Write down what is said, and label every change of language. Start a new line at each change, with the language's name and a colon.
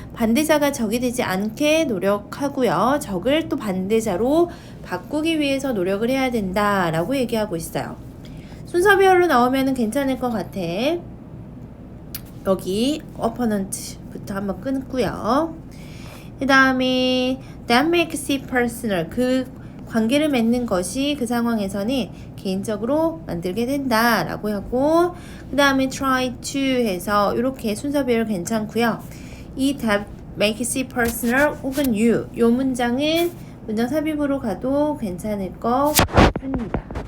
Korean: 반대자가 적이 되지 않게 노력하고요. 적을 또 반대자로 바꾸기 위해서 노력을 해야 된다라고 얘기하고 있어요. 순서별로 나오면 괜찮을 것 같아. 여기 opponent부터 한번 끊고요. 그 다음에
English: that makes it personal.
Korean: 그 관계를 맺는 것이 그 상황에서는 개인적으로 만들게 된다라고 하고, 그 다음에 try to 해서 이렇게 순서별 괜찮고요. 이
English: that makes it personal
Korean: 혹은 you 요 문장은 문장 삽입으로 가도 괜찮을 것 같습니다.